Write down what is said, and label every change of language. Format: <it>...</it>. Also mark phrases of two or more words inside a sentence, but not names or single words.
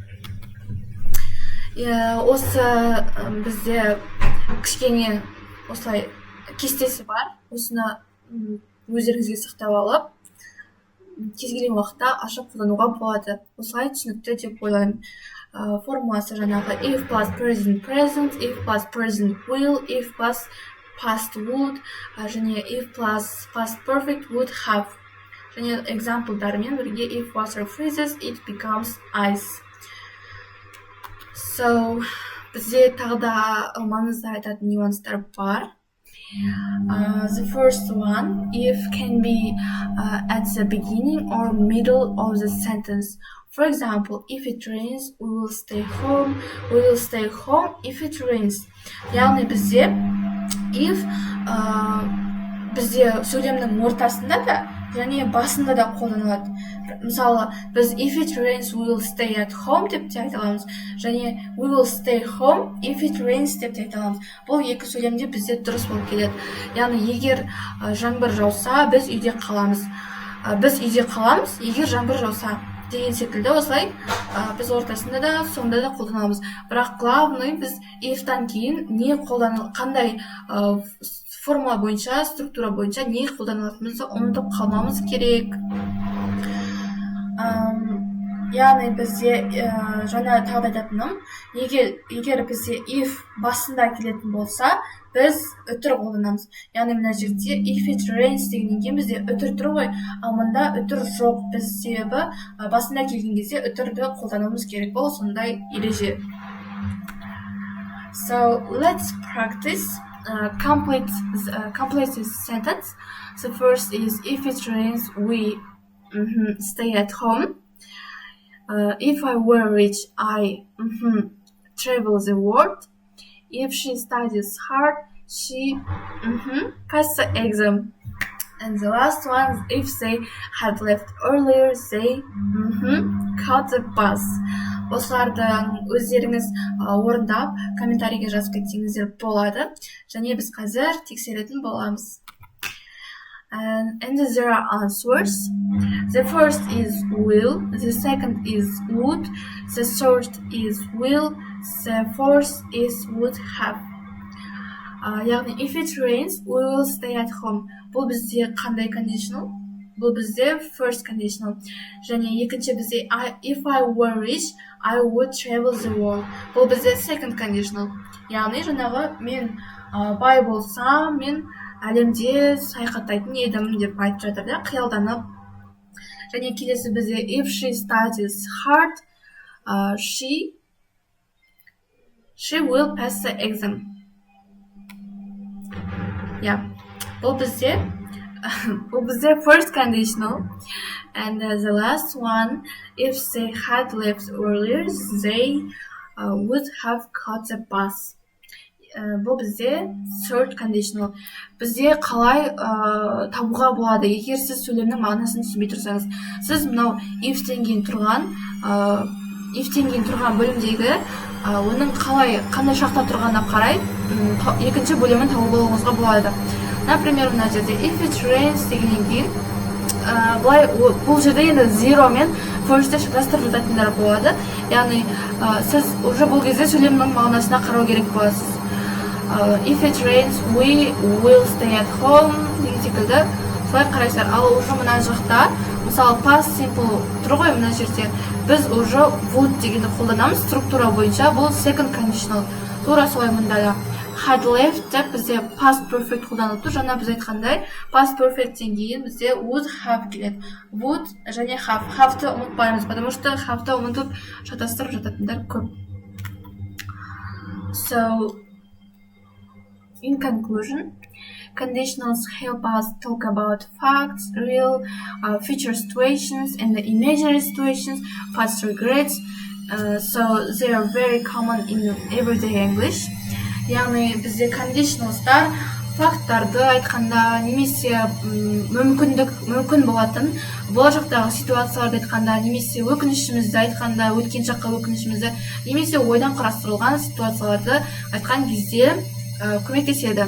<kk>Осы бізде кішкене осылай кестесі бар. Осыны өздеріңізге сақтап алып, кез келген уақытта ашып қолдануға болады. Осылай түсінікті деп ойлаймын. Формуласы жаңағы</kk> <en>if plus present present, if plus present will, if plus past would, және if plus past perfect would have.</en> <kk>Және exampleдармен бірге</kk> <en>if water freezes, it becomes ice. So,</en> <kk>бізде тағы да маңызды айтатын нюанстар бар.</kk> <en>The first one, if can be at the beginning or middle of the sentence. For example, if it rains, we will stay home. We will stay home if it rains.</en> <kk>Яғни бізде if бізде сөйлемнің ортасында да және басында да қолданылады. Мысалы, біз</kk> <en>if it rains, we will stay at home</en> <kk>деп те айта аламыз.</kk> <en>Және we will stay home if it rains</en> <kk>деп те айта аламыз. Бұл екі сөйлемде бізде дұрыс болып келеді. Яғни егер жаңбыр жауса, біз үйде қаламыз. Біз үйде қаламыз, егер жаңбыр жауса деген секілді осылай біз ортасында да, соңында да қолданамыз. Бірақ главный біз if-тан кейін не қандай формула бойынша, структура бойынша не қолданылатынымызды ұмытып қалмамыз керек. яғни бізде жаңа тағы айтатыным, егер бізде if басында келетін болса, біз үтір қолданамыз. Яғни мына жерде</kk> <en>if it rains</en> <kk>дегеннен кейін бізде үтір тұр ғой, ал мұнда үтір жоқ. Біз себебі басында келген кезде үтірді қолдануымыз керек. Бұл сондай ереже.</kk> <en>So let's practice complete this sentence. So first is if it rains, we stay at home. If I were rich, I travel the world. If she studies hard, she pass the exam. And the last one, if they had left earlier, they caught the bus.</en> <kk>Осылардың өздеріңіз орындап, комментарийге жазып кетсеңіздер болады. Және біз қазір тексеретін боламыз.</kk> <en>And there are answers. The first is will, the second is would, the third is will, the fourth is would have. Яғни if it rains, we will stay at home.</en> <kk>Бұл бізде қандай conditional? Бұл бізде</kk> <en>first conditional.</en> <kk>Және екінші бізде</kk> <en>if I were rich, I would travel the world.</en> <kk>Бұл бізде</kk> <en>second conditional.</en> <kk>Яғни жаңағы мен бай болсам, мен әлемде саяхаттайтын едім деп айтып жатыр да, қиялданып. Және келесі бізде</kk> <en>if she studies hard, she will pass the exam.</en> <kk>Бұл бізде</kk> <en>first conditional. And the last one, if they had left earlier, they would have caught the bus.</en> <kk>Бұл бізде</kk> <en>third conditional.</en> <kk>Бізде қалай табуға болады, егер сіз сөйлемнің мағынасын түсінбей тұрсаңыз. Сіз мынау if-тен кейін тұрған бөлімдегі оның қандай шақта тұрғанына қарай екінші бөлімін тауып алуыңызға болады. Например, мына жерде</kk> <en>if it rains</en> <kk>дегеннен кейін бұл жерде енді zero мен first-те шатастырып жататындар болады. Яғни сіз уже бұл кезде сөйлемнің мағынасына қарау керек боласыз.</kk> <en>If it rains, we will stay at home</en> <kk>деген секілді солай қарайсыздар. Ал уже мына жақта мысалы</kk> <en>past simple</en> <kk>тұр ғой мына жерде, біз уже would дегенді қолданамыз структура бойынша. Бұл</kk> <en>second conditional.</en> <kk>Тура солай мұнда да</kk> <en>had left</en> <kk>деп бізде</kk> <en>past perfect</en> <kk>қолданылып тұр. Жаңа біз айтқандай</kk> <en>past perfecттен</en> <kk>кейін бізде</kk> <en>would have</en> <kk>келеді. Would және have. Have-ті ұмытпаймыз,</kk> <ru>потому что</ru> <kk>have-ті ұмытып шатастырып жататындар көп.</kk> <en>So, in conclusion, conditionals help us talk about facts, real, future situations, and the imaginary situations, past regrets. So they are very common in everyday English.</en> <kk>Яғни бізде conditionalстар факттарды айтқанда, немесе мүмкін болатын болашақтағы ситуацияларды айтқанда, немесе өкінішімізді айтқанда, өткен шаққа өкінішімізді, немесе ойдан қарастырылған ситуацияларды айтқан кезде көмектеседі.</kk>